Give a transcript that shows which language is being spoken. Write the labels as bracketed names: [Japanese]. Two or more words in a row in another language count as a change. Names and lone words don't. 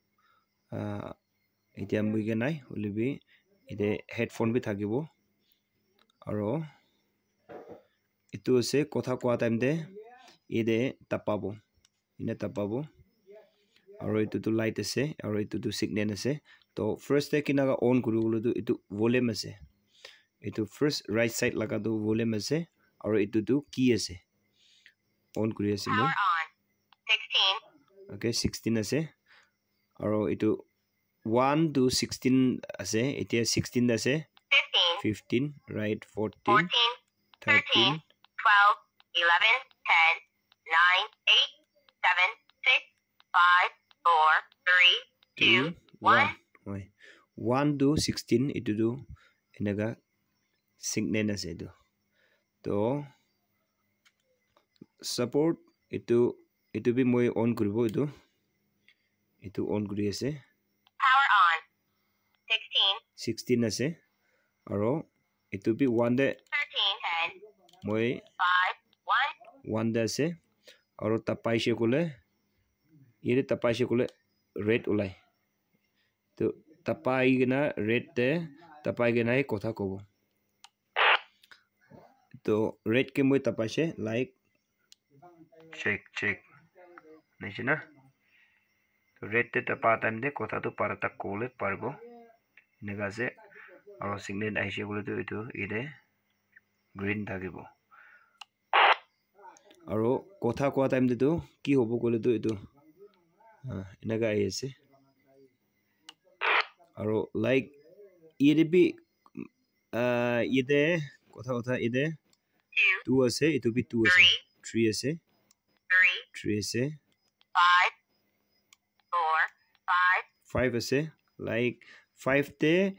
[Naga Pidgin] etia mui ke nai olibi ide headphone bi thakibo aro itu ase kotha kwa time de ide tapabo ina tapabo aro itu tu light ase aro itu tu signal ase to first te kinaga on kuribolo tu itu volume ase itu first [English] right side [Naga Pidgin] laga tu volume ase aro itu tu key ase on kuri ase mo okay 16 ase aro itu 1 to 16 ase etia 16 ase 15 right 14 13 12 11 10 9 8 7 6 5 4 3 2 1 1 to 16 itu tu enaga signal ase itu to support itu bi moi on kuribo itu on kuri ase [English] power on [Naga Pidgin] 16 ase aro itu bi 1 de 13 moi 5 1 de ase aro tapai she kole ire tapai she kole red ulai to tapai gena red te tapai gena hi kotha kobo to red ke moi tapai she like check nechina to red te tapa time de kotha to parata kole parbo nega se aro signal aise gole to itu ide green thakibo aro kotha kwa time de to ki hobo gole to itu enaga aise aro like ide bi ide kotha ide 2 ase itu bi 2 ase 3 ase 3 ase 5 ase like 5 te